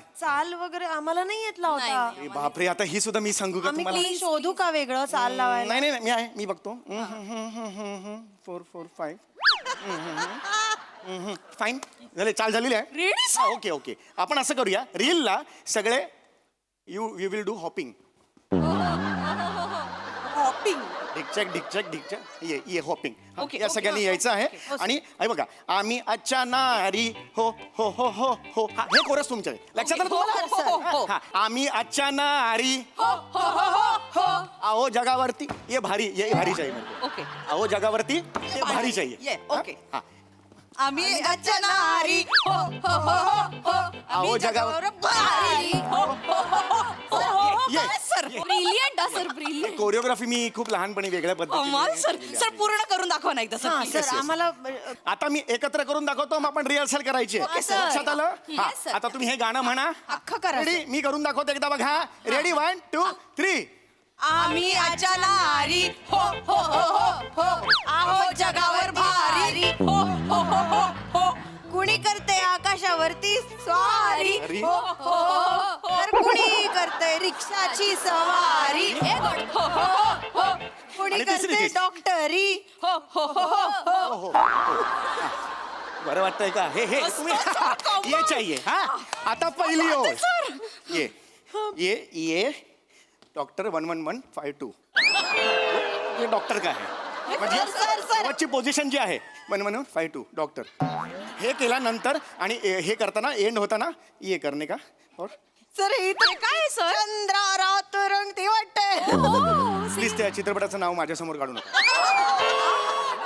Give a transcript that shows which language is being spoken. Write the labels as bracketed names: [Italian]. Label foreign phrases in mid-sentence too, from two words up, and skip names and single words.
[Marathi] चाल वगैरे आम्हाला नाही येतला होता अरे बापरे आता ही सुद्धा मी सांगू का आम्ही तुम्हाला क्लीन शोधू का वेगळं चाल लावायला नाही नाही मी आहे मी बघतो 4 4 5 फाईन झाले चाल झालेली आहे रेडी सर ओके ओके आपण असं करूया रीलला सगळे [English] you will do hopping [Marathi] हॉपिंग ढिकचक ये हॉपिंग Okay, या okay, सगळ्यांनी okay, यायचं आहे आणि हे बघा आम्ही आजच्या नारी हो हो हो हो हो हा, हे कोरस तुमच्या लक्षात आलं हो, हो, हो, हो, तुम्हाला हो. हा, आम्ही आजच्या नारी आओ जगावरती [Hindi] ये भारी चाहिए मेरे को. [Marathi] ओके [Hindi] आओ जगावरती ये भारी चाहिए [Marathi] ये, हा? okay. हा. आम्ही आजच्या नारी हो हो हो हो अहो, आम्ही जगावर- जगावर भारी हो हो हो हो हो ये, सर [English] brilliant sir brilliant [Marathi] कोरिओग्राफी मी खूप लहानपणी वेगळ्या कमाल सर पद्धतीने सर पूर्ण करून दाखवा ना एकदा हा सर सर yes. आम्हाला आता मी एकत्र करून दाखवतो मग आपण रिहर्सल करायची आहे. sir. लक्षात आलं हा, [English] Yes, sir. [Marathi] आता तुम्ही हे गाणं म्हणा अख्खं करा रेडी मी करून दाखवतो एकदा बघा रेडी 1 2 3 आम्ही आजच्या नारी हो हो हो हो हो आहो जगावर भारी हो हो हो हो हो कुणी करते आकाशावरती स्वारी अरे. हो हो हो तर कुणी करते रिक्षाची सवारी हो हो हो हो कुणी आणि तिसरी करते तीच. डॉक्टरी हो हो हो हो बरं वाटतंय का हे हे तुम्ही [Hindi] ये चाहिए [Marathi] हा आता पहिली ओळ ये डॉक्टर 11152 ये डॉक्टर का आहे म्हणजे शेवटची पोझिशन जी आहे 11152 डॉक्टर हे केल्यानंतर आणि हे करताना एंड होताना [Hindi] ये करणे का और [Marathi] सर हे तर काय सर चंद्रा रात रंगती वाटते प्लीज त्या चित्रपटाचं नाव माझ्यासमोर काढू नका